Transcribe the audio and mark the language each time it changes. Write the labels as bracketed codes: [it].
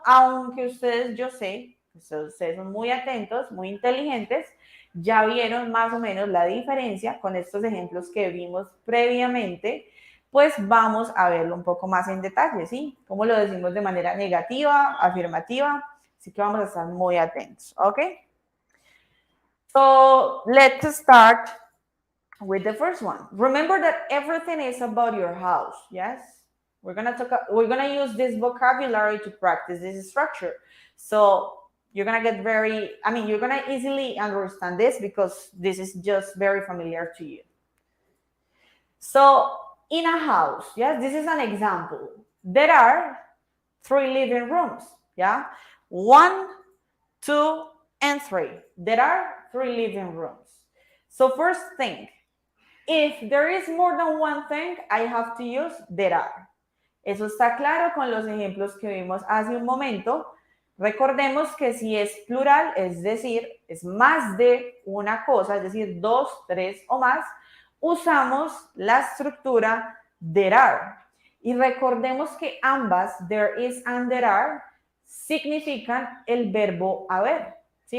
[es] Aunque ustedes, yo sé, ustedes son muy atentos, muy inteligentes, ya vieron más o menos la diferencia con estos ejemplos que vimos previamente, pues vamos a verlo un poco más en detalle, ¿sí? Cómo lo decimos de manera negativa, afirmativa, así que vamos a estar muy atentos, ¿ok? [en] So, let's start with the first one. Remember that everything is about your house, yes? We're gonna use this vocabulary to practice this structure. So you're gonna get you're gonna easily understand this because this is just very familiar to you. So in a house, yes, this is an example. There are 3 living rooms, yeah? 1, 2, and 3. There are 3 living rooms. So first thing, if there is more than one thing, I have to use there are. [es] Eso está claro con los ejemplos que vimos hace un momento. Recordemos que si es plural, es decir, es más de una cosa, es decir, 2, 3 o más, usamos la estructura there are. Y recordemos que ambas, there is and there are, significan el verbo haber. ¿Sí?